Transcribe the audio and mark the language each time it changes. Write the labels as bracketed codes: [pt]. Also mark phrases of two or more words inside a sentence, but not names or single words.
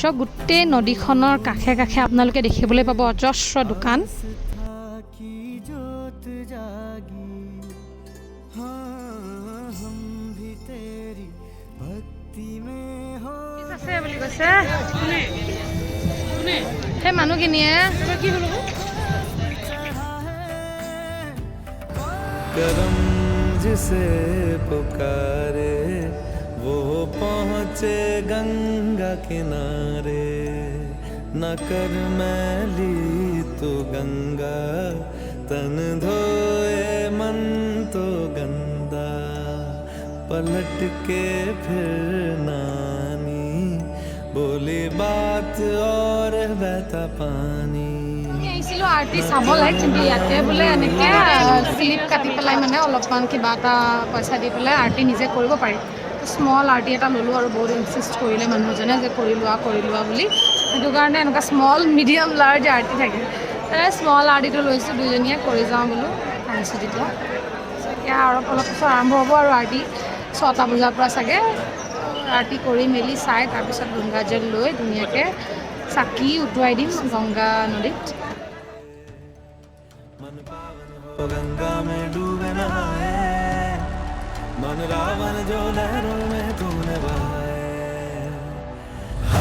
[as] গোটেই নদীখনৰ কাষে কাষে আপোনালোকে দেখিবলৈ পাব অজস্ৰ দোকান। বুলি কৈছে সেই মানুহখিনিয়ে। [hi] करम जिसे पुकारे वो पहुँचे गंगा किनारे, न कर मैली तो गंगा तन धोए मन तो गंदा, पलट के फिर नानी बोली बात और बहता पानी। [as] আহিছিলোঁ আৰতি চাবলৈ, কিন্তু ইয়াতে বোলে এনেকৈ স্লিপ কাটি পেলাই মানে অলপমান কিবা এটা পইচা দি পেলাই আৰতি নিজে কৰিব পাৰি। স্মল আৰতি এটা ল'লোঁ আৰু বহুত ইনচিষ্ট কৰিলে মানুহজনে যে কৰি লোৱা বুলি। সেইটো কাৰণে এনেকুৱা [en] small, medium, large [as] আৰতি থাকে। স্মল আৰতিটো লৈছোঁ, দুইজনীয়ে কৰি যাওঁ বোলো আহিছোঁ তেতিয়া। এতিয়া অলপ পিছত আৰম্ভ হ'ব আৰু আৰতি 6টা বজাৰ পৰা চাগে। আৰতি কৰি মেলি চাই তাৰপিছত গংগাজল লৈ ধুনীয়াকৈ চাকি উটুৱাই দিম গংগা নদীত। [hi] गंगा में डूबे नहाए, मन रावण जो लहरों में तूने बहाए,